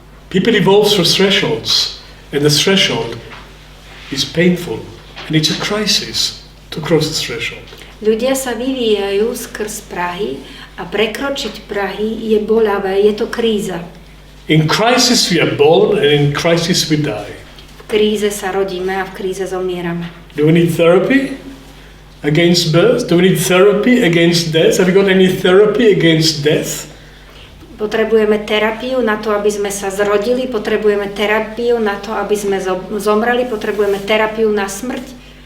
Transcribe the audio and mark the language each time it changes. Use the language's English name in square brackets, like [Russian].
[English] People evolve through thresholds and the threshold is painful and it's a crisis to cross the threshold. [Slovak] Ľudia sa vyvíjajú skrz prahy a prekročiť prahy je boľavé, je to kríza. [English] In crisis we are born and in crisis we die. [Slovak] V kríze sa rodíme a v kríze zomierame. [English] Do we need therapy against birth? Do we need therapy against death? Have you got any therapy against death? [Slovak] Potrebujeme terapiu na to, aby sme sa zrodili, potrebujeme terapiu na to, aby sme zomreli, potrebujeme terapiu na smrť.